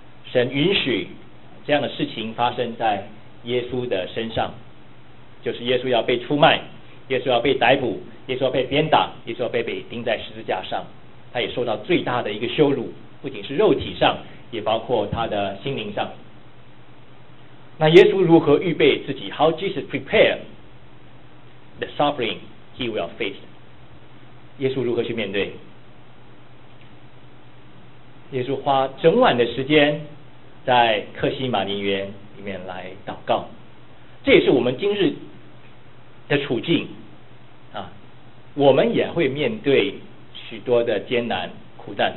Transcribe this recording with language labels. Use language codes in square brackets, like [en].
[zh] 神允许这样的事情发生在耶稣的身上，就是耶稣要被出卖，耶稣要被逮捕，耶稣要被鞭打，耶稣要被钉在十字架上。他也受到最大的一个羞辱，不仅是肉体上，也包括他的心灵上。那耶稣如何预备自己？ [en] How Jesus prepare the suffering he will face? [zh] 耶稣如何去面对？耶稣花整晚的时间在客西马尼园里面来祷告，这也是我们今日的处境啊，我们也会面对许多的艰难苦难。